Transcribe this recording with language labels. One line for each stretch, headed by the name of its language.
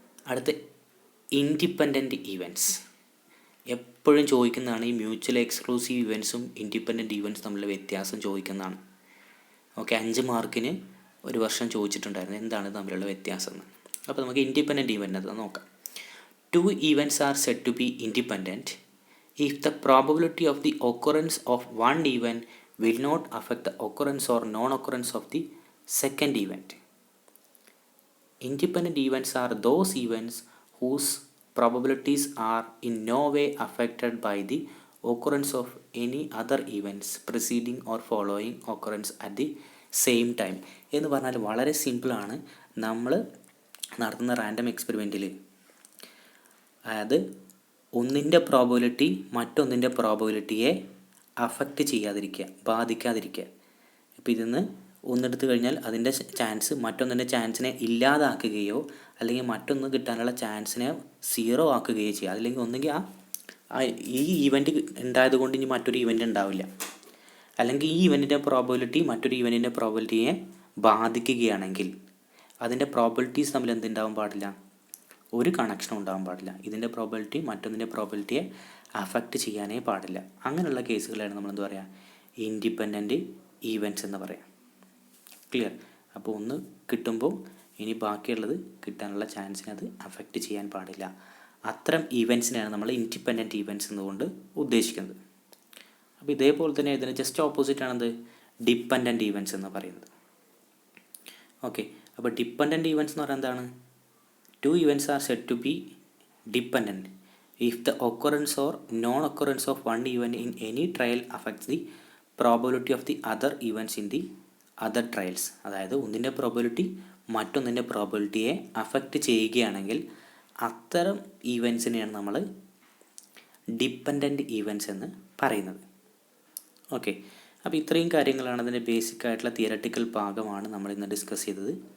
Malayalam: അടുത്ത independent events. എപ്പോഴും ചോദിക്കുന്നതാണ് ഈ മ്യൂച്വൽ എക്സ്ക്ലൂസീവ് ഈവൻറ്റ്സും ഇൻഡിപെൻഡൻറ്റ് ഈവൻറ്റ്സ് തമ്മിലുള്ള വ്യത്യാസം ചോദിക്കുന്നതാണ്. ഓക്കെ, 5 മാർക്കിന് ഒരു വർഷം ചോദിച്ചിട്ടുണ്ടായിരുന്നു എന്താണ് തമ്മിലുള്ള വ്യത്യാസം എന്ന്. അപ്പോൾ നമുക്ക് ഇൻഡിപെൻഡൻറ്റ് ഈവൻറ്റ് അത് നോക്കാം.
English: 2 events are said to be independent if the probability of the occurrence of one event will not affect the occurrence or non-occurrence of the second event. Independent events are those events whose probabilities are in no way affected by the occurrence of any other events preceding or following occurrence at the same time.
Malayalam: എന്ന് പറഞ്ഞാൽ വളരെ സിമ്പിളാണ്. നമ്മൾ നടത്തുന്ന random എക്സ്പെരിമെൻറ്റിൽ അതായത് ഒന്നിൻ്റെ probability മറ്റൊന്നിൻ്റെ പ്രോബബിലിറ്റിയെ affect ചെയ്യാതിരിക്കുക, ബാധിക്കാതിരിക്കുക. ഇപ്പോൾ ഇതിന്ന് ഒന്നെടുത്ത് കഴിഞ്ഞാൽ അതിൻ്റെ ചാൻസ് മറ്റൊന്നിൻ്റെ ചാൻസിനെ ഇല്ലാതാക്കുകയോ അല്ലെങ്കിൽ മറ്റൊന്ന് കിട്ടാനുള്ള ചാൻസിനെ 0 ആക്കുകയോ ചെയ്യുക. അല്ലെങ്കിൽ ഒന്നുകിൽ ഈ ഈവൻറ്റ് ഉണ്ടായത് കൊണ്ട് ഇനി മറ്റൊരു ഈവൻറ്റ് ഉണ്ടാവില്ല, അല്ലെങ്കിൽ ഈ ഈവൻറ്റിൻ്റെ പ്രോബബിലിറ്റി മറ്റൊരു ഈവൻറ്റിൻ്റെ പ്രോബബിലിറ്റിയെ ബാധിക്കുകയാണെങ്കിൽ അതിൻ്റെ പ്രോബബിലിറ്റീസ് തമ്മിൽ എന്തുണ്ടാവാൻ പാടില്ല, ഒരു കണക്ഷനും ഉണ്ടാകാൻ പാടില്ല. ഇതിൻ്റെ പ്രോബബിലിറ്റി മറ്റൊന്നിൻ്റെ പ്രോബബിലിറ്റിയെ അഫക്റ്റ് ചെയ്യാനേ പാടില്ല. അങ്ങനെയുള്ള കേസുകളാണ് നമ്മൾ എന്താ പറയുക, ഇൻഡിപെൻഡൻറ്റ് ഈവൻറ്റ്സ് എന്ന് പറയാം. ക്ലിയർ? അപ്പോൾ ഒന്ന് കിട്ടുമ്പോൾ ഇനി ബാക്കിയുള്ളത് കിട്ടാനുള്ള ചാൻസിനെ അത് അഫക്റ്റ് ചെയ്യാൻ പാടില്ല. അത്തരം ഈവൻറ്റ്സിനെയാണ് നമ്മൾ ഇൻഡിപെൻഡൻറ്റ് ഈവൻറ്റ്സ് എന്നുകൊണ്ട് ഉദ്ദേശിക്കുന്നത്. അപ്പോൾ ഇതേപോലെ തന്നെ ഇതിന് ജസ്റ്റ് ഓപ്പോസിറ്റാണെന്ത്, ഡിപ്പെൻഡൻറ്റ് ഈവൻറ്റ്സ് എന്ന് പറയുന്നത്. ഓക്കെ, അപ്പോൾ ഡിപ്പെൻഡൻറ്റ് ഈവൻറ്റ്സ് എന്ന് പറയുന്നത് എന്താണ്,
English: 2 events are said to be dependent if the occurrence or non-occurrence of one event in any trial affects the probability of the other events in the other trials.
Malayalam: അതായത് ഒന്നിൻ്റെ probability മറ്റൊന്നിൻ്റെ പ്രോബബിലിറ്റിയെ affect ചെയ്യുകയാണെങ്കിൽ അത്തരം ഈവൻറ്റ്സിനെയാണ് നമ്മൾ dependent events എന്ന് പറയുന്നത്. Okay, അപ്പോൾ ഇത്രയും കാര്യങ്ങളാണ് അതിൻ്റെ ബേസിക് ആയിട്ടുള്ള തിയററ്റിക്കൽ ഭാഗമാണ് നമ്മൾ ഇന്ന് ഡിസ്കസ് ചെയ്തത്.